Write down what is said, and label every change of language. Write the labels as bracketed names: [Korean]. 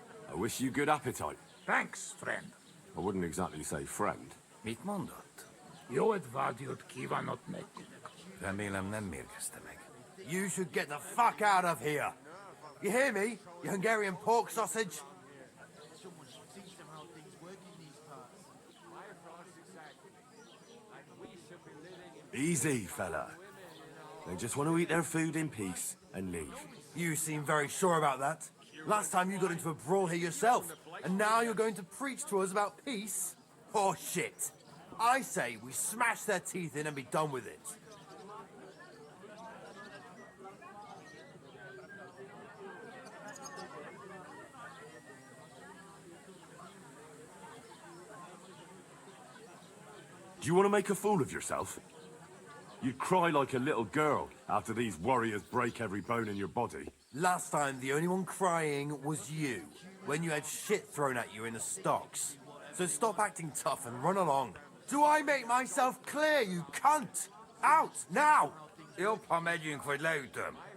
[English] I wish you good appetite. Thanks, friend. I wouldn't exactly say friend. [Hungarian] Mit mondott? Jó edvágyat kívánok nekünk. Remélem nem mérgezte meg. [English] You should get the fuck out of here. You hear me, you Hungarian pork sausage? Someone should teach them how things work in these parts. My thoughts exactly. Like we should be living in Easy, fella. They just want to eat their food in peace and leave. You seem very sure about that. Last time you got into a brawl here yourself, and now you're going to preach to us about peace? Oh shit. I say we smash their teeth in and be done with it. Do you want to make a fool of yourself? You'd cry like a little girl after these warriors break every bone in your body. Last time, the only one crying was you, when you had shit thrown at you in the stocks. So stop acting tough and run along. Do I make myself clear, you cunt? Out, now! [Hungarian] Jobb, ha megyünk, vagy leütöm.